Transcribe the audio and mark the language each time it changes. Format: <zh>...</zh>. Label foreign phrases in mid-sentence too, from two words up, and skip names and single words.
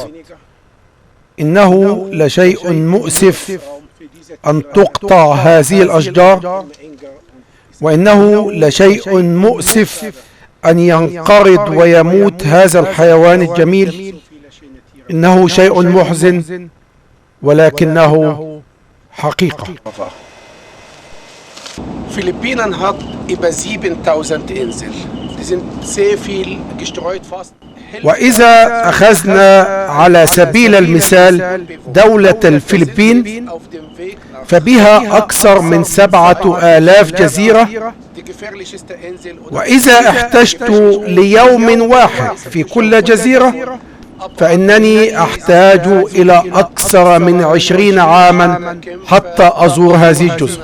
<ar>إنه لشيء مؤسف أن تقطع هذه الأشجار، وإنه لشيء مؤسف أن ينقرض ويموت هذا الحيوان الجميل. إنه شيء محزن ولكنه حقيقة.</ar> <de>Philippinen hat über 7000 Inseln. Die sind sehr viel gestreut, fast.</de> <ar>وإذا أخذنا على سبيل المثال دولة الفلبين فبها أكثر من 7000 جزيرة، وإذا احتجت ليوم واحد في كل جزيرة فإنني أحتاج إلى أكثر من 20 عاما حتى أزور هذه الجزر.</ar>